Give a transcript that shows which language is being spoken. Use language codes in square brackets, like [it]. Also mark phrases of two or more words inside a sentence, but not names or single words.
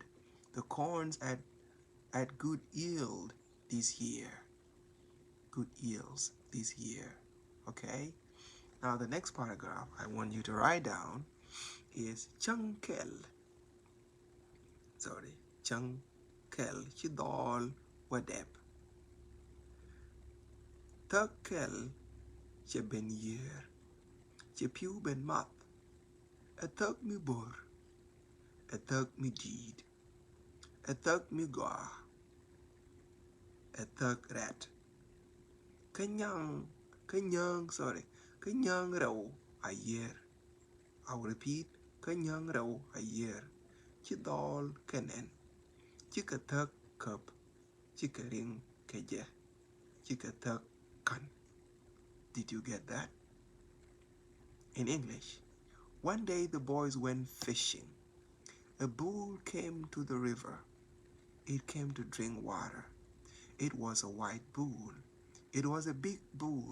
[en] The corns at good yield this year. Good yields this year. Okay? Now the next paragraph I want you to write down is Chunkel. Sorry. Chunkel. [din] Chidol Wadep. Tukel che ben year. Che piu ben mat. A tuk mi bor. A tuk mi deed. A tuk mi gwa. A tuk rat. Kanyang rau a year. [en] I will repeat, [din] kanyang rau a year. Chidol kenen. Chika tuk cup. Chika ring keje. Chika tuk kan. [en] Did you get that? In English, one day the boys went fishing. A bull came to the river. It came to drink water. It was a white bull. It was a big bull.